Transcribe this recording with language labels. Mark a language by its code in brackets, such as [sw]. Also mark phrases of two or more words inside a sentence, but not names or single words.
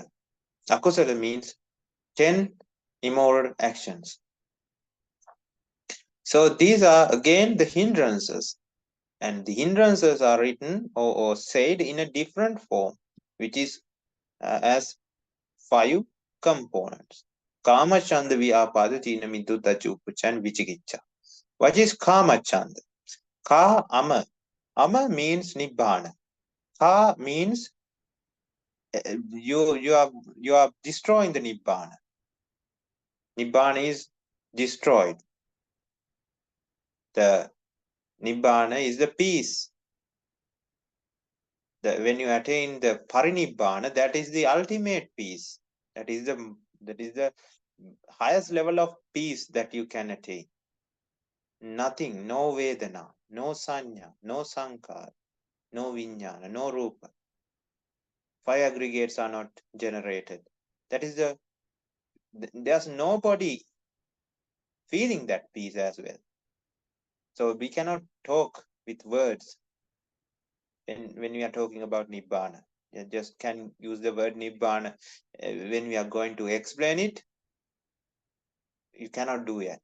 [en] Akusala means 10 immoral actions. So these are again the hindrances, and the hindrances are written or said in a different form, which is as 5 components. [pi] Kama, chanda, vyapada, tina, middu, tachupucha, [en] and vichikicha. What is [pi] kama chanda? Ka, ama. [en] Ama means nibbana. Ka means you are destroying the nibbana. Nibbana is destroyed. The nibbana is the peace. When you attain the parinibbana, that is the ultimate peace. That is the highest level of peace that you can attain. Nothing, no vedana, no sanya, no sankar, no vinyana, no rupa. 5 aggregates are not generated. That is there's nobody feeling that peace as well. So we cannot talk with words when we are talking about Nibbana. You just can use the word Nibbana. When we are going to explain it, you cannot do it.